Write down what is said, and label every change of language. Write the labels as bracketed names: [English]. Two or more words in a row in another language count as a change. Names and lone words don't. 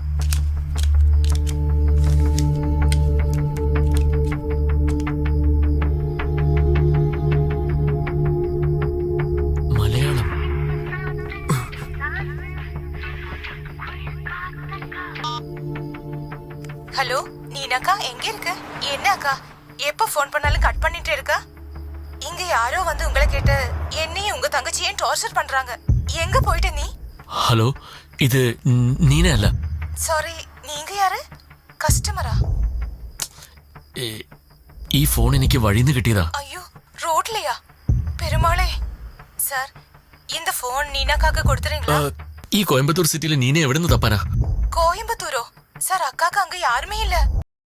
[Malayalam] മലയാളം. [Tamil] ஹலோ நீனாக்கா எங்க இருக்கு? என்னக்கா எப்ப ஃபோன் பண்ணாலும் கட் பண்ணிட்டே இருக்கா? இங்க யாரோ வந்து உங்களை கேட்டு என்னையும் உங்க தங்கச்சியும் டார்ச்சர் பண்றாங்க. எங்க போயிட்ட நீ? [Malayalam] ഹലോ, ഇത് നീന അല്ല. [Tamil] சாரி, நீங்க யாரு? கஸ்டமரா? [Malayalam] ഈ ഫോൺ എനിക്ക് വഴിന്ന് കിട്ടിയതാ. [Tamil] ஐயோ, ரோட்லயா? பெருமாளே. சார், இந்த ஃபோன் நீனாக்காக்கு கொடுத்துறீங்களா? [Malayalam] ഈ കോയമ്പത്തൂർ സിറ്റിയിലെ നീന എവിടെ നിന്ന് തപ്പാനാ? [Tamil] கோயம்புத்தூரோ? சார், அக்காக்கு அங்க யாருமே இல்ல.